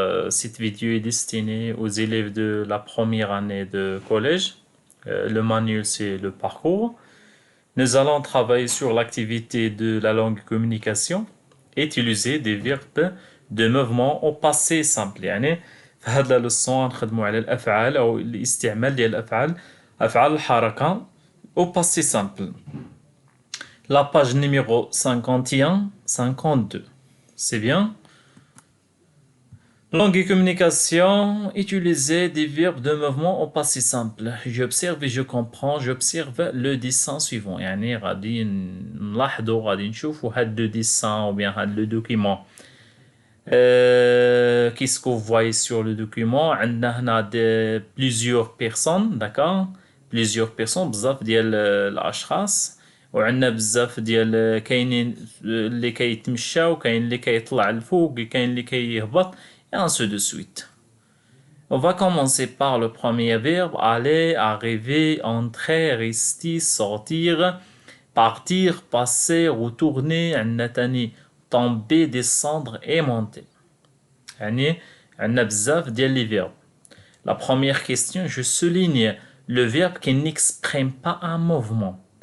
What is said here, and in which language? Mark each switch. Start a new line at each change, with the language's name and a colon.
French: Cette vidéo est destinée aux élèves de la première année de collège. Le manuel, c'est le parcours. Nous allons travailler sur l'activité de la langue communication, utiliser des verbes de mouvement au passé simple.
Arabic: يعني في هذه الليسون نخدموا على الأفعال أو الاستعمال ديال الأفعال أفعال الحركة au passé simple.
French: La page numéro 51, 52. C'est bien? Langue et communication, utiliser des verbes de mouvement au passé simple. J'observe et je comprends, j'observe le dessin suivant.
Arabic: يعني غادي نلاحظوا غادي نشوفوا هاد le dessin ou bien هاد le document.
French: Qu'est-ce que vous voyez sur le document?
Arabic: عندنا هنا
French: plusieurs personnes, d'accord? Plusieurs personnes,
Arabic: بزاف ديال الأشخاص. وعندنا بزاف ديال كاينين اللي كيتمشاو كاين اللي كيطلع الفوق كاين اللي كيهبط
French: et ainsi de suite. On va commencer par le premier verbe aller, arriver, entrer, rester, sortir, partir, passer, retourner, عندنا تاني tomber, descendre et monter.
Arabic: يعني عندنا بزاف ديال les verbes.
French: La première question, je souligne le verbe qui n'exprime pas un mouvement.